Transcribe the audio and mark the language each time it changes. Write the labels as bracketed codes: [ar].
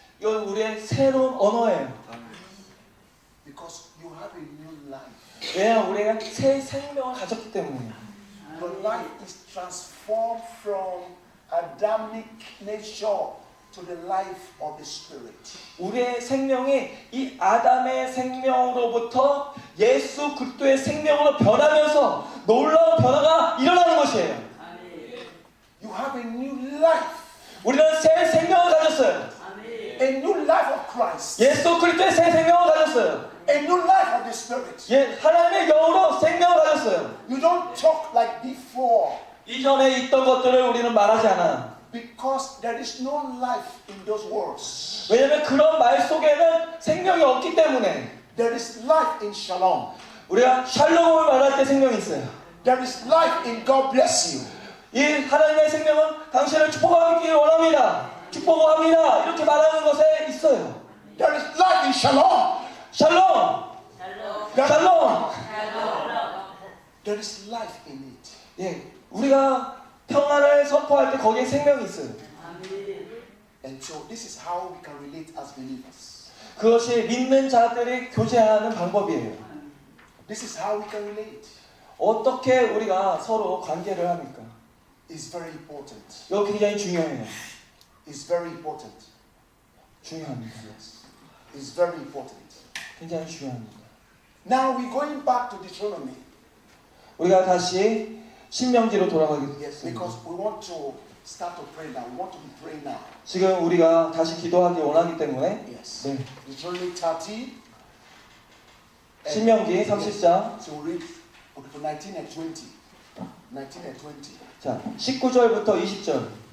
[ko] 이건 우리의 새로운 언어예요. [en] Because you have a new life. [ko] 왜냐하면 우리가 새 생명을 가졌기 때문이에요. [en] Your life is transformed from Adamic nature to the life of the Spirit. [ko] 우리의 생명이 이 아담의 생명으로부터 예수 그리스도의 생명으로 변하면서 놀라운 변화가 일어나는 것이에요. [en] You have a new life. [ko] 우리는 새 생명을 가졌어요. [en] A new life of Christ. [ko] 예수 그리스도의 새 생명을 가졌어요. [en] A new life of the Spirit. [ko] 하나님의 영으로 생명을 가졌어요. [en] You don't talk like before [ko] 이전에 있던 것들을 우리는 말하지 않아요. [en] because there is no life in those words. [ko] 왜냐하면 그런 말 속에는 생명이 없기 때문에. [en] There is life in shalom. [ko] 우리가 샬롬을 말할 때 생명이 있어요. [en] There is life in God bless you. [ko] 이 하나님의 생명은 당신을 축복하기를 원합니다. 축복합니다. 이렇게 말하는 것에 있어요. [en] There is life in shalom. [ko] 샬롬! 샬롬! [en] There is life in it. [ko] 예, 우리가 평안을 선포할 때 거기에 생명이 있어요. [en] And so this is how we can relate as believers. [ko] 그것이 믿는 자들이 교제하는 방법이에요. [en] This is how we can relate. [ko] 어떻게 우리가 서로 관계를 합니까? [en] It's very important. [ko] 이거 굉장히 중요해요. [en] It's very important. [ko] 중요합니다. [en] Yes. It's very important. [ko] 굉장히 중요합니다. [en] Now we're going back to Deuteronomy. [ko] 우리가 다시 신명기로 [en] Yes, [ko] 돌아가겠습니다. [en] because we want to start to pray now. We want to be praying now. [ko] 지금 우리가 다시 기도하기 원하기 때문에 [en] Yes. [ko] 네. [en] Deuteronomy 30. [ko] 신명기 30장 [en] So we read okay, for 19 and 20. 19 and 20. [ko] 자 19절부터 20절.